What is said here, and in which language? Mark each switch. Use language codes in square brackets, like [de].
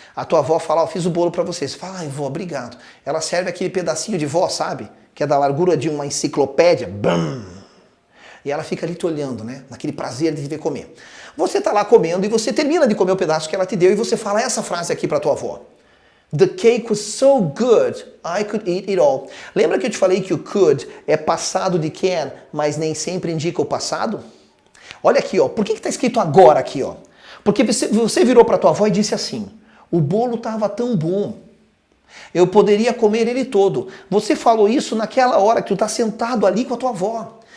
[pt] A tua avó fala, ó, fiz o bolo para você. Você fala, ai, vó, obrigado. Ela serve aquele pedacinho de vó, sabe? Que é da largura de uma enciclopédia. Bam! E ela fica ali te olhando, né? Naquele prazer de te ver comer. Você tá lá comendo e você termina de comer o pedaço que ela te deu e você fala essa frase aqui pra tua avó. [en] The cake was so good, I could eat it all. [pt] Lembra que eu te falei que o could é passado de can, mas nem sempre indica o passado? Olha aqui, ó. Por que tá escrito agora aqui, ó? Porque você virou pra tua avó e disse assim, o bolo tava tão bom, eu poderia comer ele todo. Você falou isso naquela hora que tu tá sentado ali com a tua avó.